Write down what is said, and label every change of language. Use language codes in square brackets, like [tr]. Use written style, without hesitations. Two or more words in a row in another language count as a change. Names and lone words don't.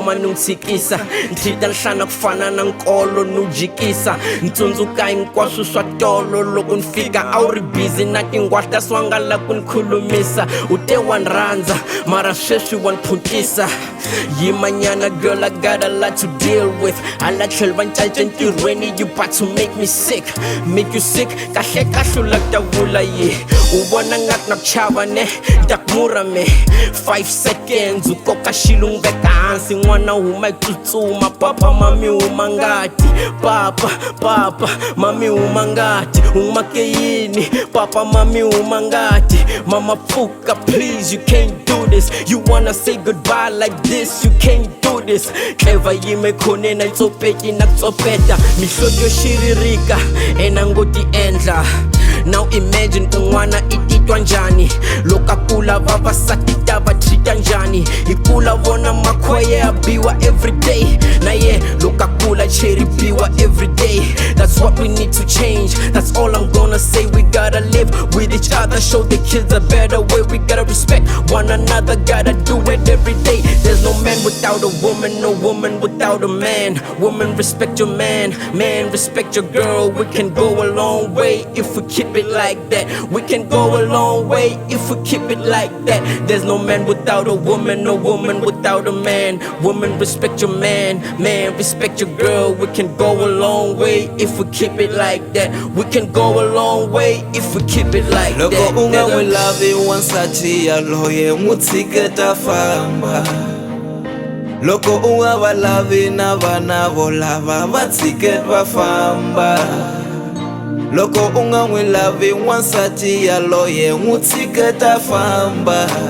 [ts] ni n'wi tshikisa Ni treata nhlana ku fana na nkolo ni wu jikisa Ni tsundzuka hinkwaswo swa tolo Loko ni fika a wu ri busy na tingwahla swa nga la ku ni khulumisa Ute wa ni rhandza Mara sweswi wa ni phutisa Yimanyana girl [en] I got a lot to deal with Hala tlhelo va ncace ntirhweni You about to make me sick Make you sick [ts] Kahle kahle u la ta vula ye U vona ngati na ku chava ne Ta ku murha me 5 seconds U koka xilo n'wi veka hansi N'wana huma hi tsutsuma Papa mami huma ngati Papa mami huma ngati Huma ke yini Papa mami huma ngati Mama pfuka [en] please you can't do this [ts] You wanna say goodbye like this You can't do this Clever yime khonena itsopeki na kutsopeta Mihloti yo xiririka Ena ngo ti endla Now imagine un'wana I titwa njhani Loko a kula vavasati ta va treata njhani Hi kula vona makhwaya ya biwa everyday Na ye loko a kula cheri biwa everyday [en] That's what we need to change That's all I'm gonna say We gotta live with each other Show the kids a better way We gotta respect one another Gotta do it every day There's no man without a woman No woman without a man Woman respect your man Man respect your girl We can go a long way if we keep it like that We can go a long way if we keep it like that There's no man without a woman No woman without a man Woman respect your man Man respect your girl We can go a long way if we keep it like that We can go a long way if we keep it like that [ts] Loko u nga n'wi lavi wansati yaloye n'wi tshike ta famba Loko u nga va lavi na vana vo lava va tshike va famba Loko u nga n'wi lavi wansati yaloye n'wi tshike ta famba